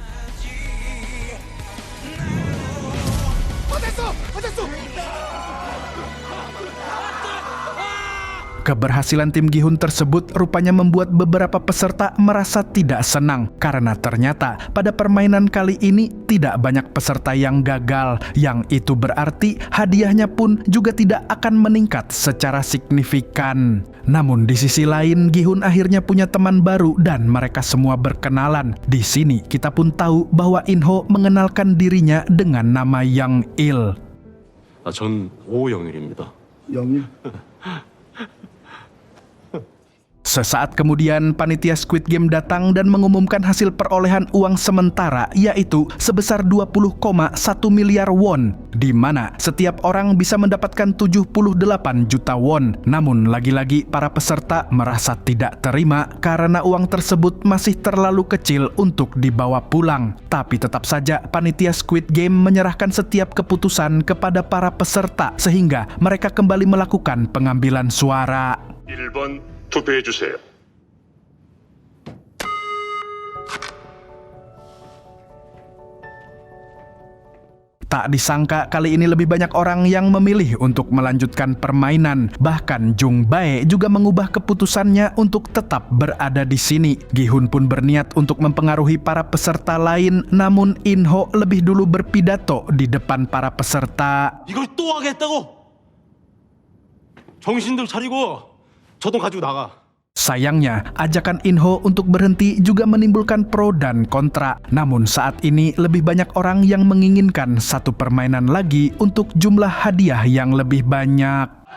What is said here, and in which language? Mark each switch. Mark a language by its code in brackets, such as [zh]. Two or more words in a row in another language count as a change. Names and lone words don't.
[id] Keberhasilan tim Gi-hun tersebut rupanya membuat beberapa peserta merasa tidak senang karena ternyata pada permainan kali ini tidak banyak peserta yang gagal, yang itu berarti hadiahnya pun juga tidak akan meningkat secara signifikan. Namun di sisi lain, Gi-hun akhirnya punya teman baru dan mereka semua berkenalan. Di sini kita pun tahu bahwa In-ho mengenalkan dirinya dengan nama Yang Il. [ko] 전 오영일입니다. 영일? [id] Sesaat kemudian, panitia Squid Game datang dan mengumumkan hasil perolehan uang sementara, yaitu sebesar 20,1 miliar won, di mana setiap orang bisa mendapatkan 78 juta won. Namun lagi-lagi para peserta merasa tidak terima karena uang tersebut masih terlalu kecil untuk dibawa pulang. Tapi tetap saja panitia Squid Game menyerahkan setiap keputusan kepada para peserta sehingga mereka kembali melakukan pengambilan suara. [ko] 1번 투표해주세요. [id] Tak disangka kali ini lebih banyak orang yang memilih untuk melanjutkan permainan. Bahkan Jung Bae juga mengubah keputusannya untuk tetap berada di sini. Gi-hun pun berniat untuk mempengaruhi para peserta lain, namun In-ho lebih dulu berpidato di depan para peserta. [ko] 이걸 또 하겠다고? 정신들 차리고 저 돈 가지고 나가. [id] Sayangnya, ajakan In-ho untuk berhenti juga menimbulkan pro dan kontra. Namun saat ini lebih banyak orang yang menginginkan satu permainan lagi untuk jumlah hadiah yang lebih banyak.